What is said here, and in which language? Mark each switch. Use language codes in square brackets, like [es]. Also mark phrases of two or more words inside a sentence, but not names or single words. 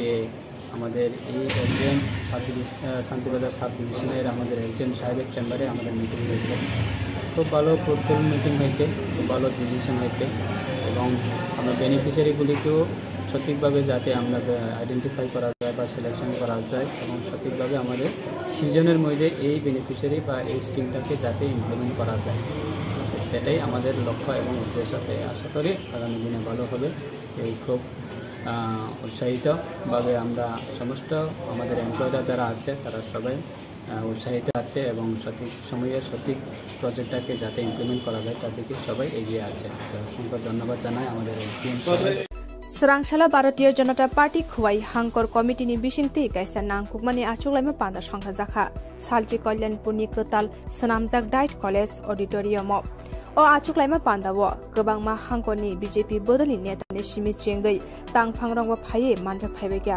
[bn] আমাদের এই একজন শান্তিবাজার সাব ডিভিশনের আমাদের একজন সাহেবের চেম্বারে আমাদের মিটিং হয়েছে খুব ভালো [en] fruitful meeting [bn] হয়েছে খুব ভালো ডিসিশন হয়েছে এবং আমরা বেনিফিশিয়ারিগুলিকেও সঠিকভাবে যাতে আমরা আইডেন্টিফাই করা যায় বা সিলেকশন করা যায় এবং সঠিকভাবে আমাদের সিজনের মধ্যে এই বেনিফিশিয়ারি বা এই স্কিমটাকে যাতে ইমপ্লিমেন্ট করা যায় সেটাই আমাদের লক্ষ্য এবং উদ্দেশ্য আশা করি আগামী দিনে ভালো হবে এই খুব উৎসাহিতভাবে আমরা সমস্ত আমাদের এমপ্লয়িরা যারা আছে তারা সবাই উৎসাহিত আছে এবং সঠিক সময়ে সঠিক প্রজেক্টটাকে যাতে ইমপ্লিমেন্ট করা যায় তাদেরকে সবাই এগিয়ে আছে অসংখ্য ধন্যবাদ জানাই আমাদের [trp] स्रांसाला भारतीय जनता पार्टी खुवाई हांकर कमिटिनि बिसिंति गायसा नांकुकमानि आचुगलायमा पान्दा संखा जाखा सालची कल्याणपुरनि कताल सनामजाक डाइट कलेज अडिटोरियम अ आचुगलायमा पान्दावो गोबांमा हांकरनि बीजेपी बदलि नेतानि सिमि चेंगै तांफांरंग फाये मानजा फायबायगा